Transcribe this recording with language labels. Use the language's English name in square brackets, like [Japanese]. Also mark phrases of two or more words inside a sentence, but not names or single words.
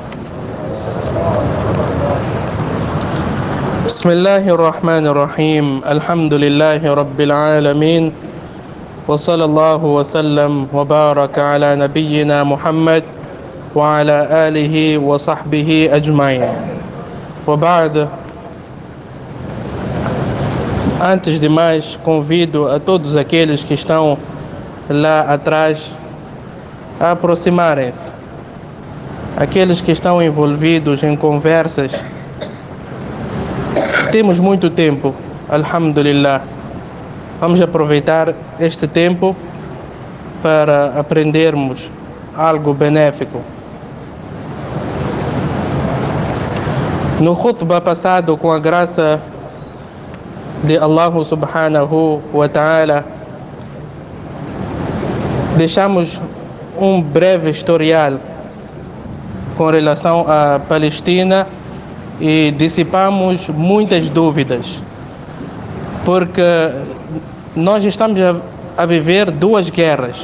[Arabic] بسم الله الرحمن الرحيم. الحمد لله رب العالمين، وصلى الله وسلم وبارك على نبينا محمد وعلى آله وصحبه أجمعين. وبعد، [Portuguese] antes de mais, convido a todos aqueles que estão lá atrás a aproximarem-se. Aqueles que estão envolvidos em conversas, temos muito tempo, alhamdulillah. Vamos aproveitar este tempo para aprendermos algo benéfico. No khutbah passado, com a graça de Allah [Arabic] سبحانه وتعالى, [Portuguese] deixamos um breve historial com relação à Palestina e dissipamos muitas dúvidas, porque nós estamos a viver duas guerras.